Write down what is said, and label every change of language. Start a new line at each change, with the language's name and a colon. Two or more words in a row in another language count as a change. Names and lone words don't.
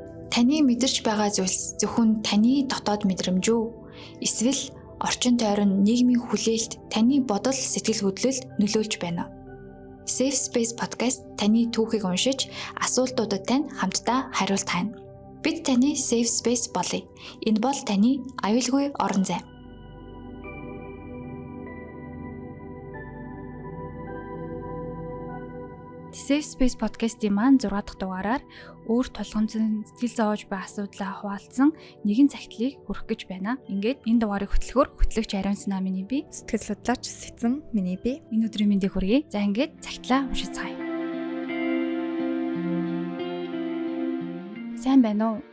Mongolian: Таны мэдэрч байгаа зүйлс зөвхөн таны дотоод мэдрэмж үү? Эсвэл орчин тойрон нийгмийн хүлээлт таны бодол сэтгэл хөдлөлд нөлөөлж байна уу? Safe Space podcast таны түүхийг уншиж, асуултуудад тань хамтдаа хариулт хайна. Бид таны Safe Space болъё. Энэ бол таны аюулгүй орон зай. Safe Space podcast-ийн маань 6 дахь дугаараар өөр тулгамдсан сэтгэл зовоож буй асуудлаа хуваалцсан нэгэн цагтлыг хүргэх гэж байна. Ингээд энэ дугаарыг хөтлөхөөр хөтлөгч Ариун Сана миний би, сэтгэл судлаач Сэцэн миний би. Энэ өдрийн мэндийг хүргэе. За ингээд цагтлаа уншицгаая. Сайн байна уу?